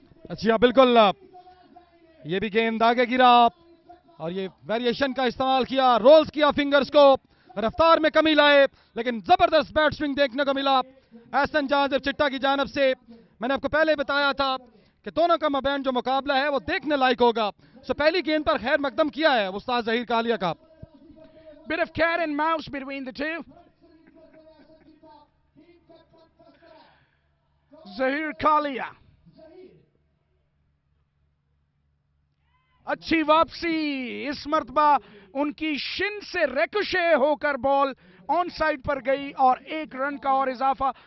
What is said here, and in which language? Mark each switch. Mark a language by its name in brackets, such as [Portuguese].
[Hindi] अच्छा बिल्कुल, ये भी गेंद आगे गिरा और ये वेरिएशन का इस्तेमाल किया, रोल्स किया फिंगर्स को, रफ्तार में कमी लाए, लेकिन जबरदस्त बैट स्विंग देखने को मिला एहसन जहां चिट्टा की जानिब से। मैंने आपको पहले बताया था कि दोनों का मबैन जो मुकाबला है वो देखने लायक होगा। सो पहली गेंद पर खैर मकदम किया है उस्ताद जहीर कालिया का। [English] Bit of cat and mouse between the two. [Hindi] Zaheer Kaliya, अच्छी वापसी। इस मर्तबा उनकी शिन से रेकोशे होकर बॉल ऑन साइड पर गई और 1 रन का और इजाफा।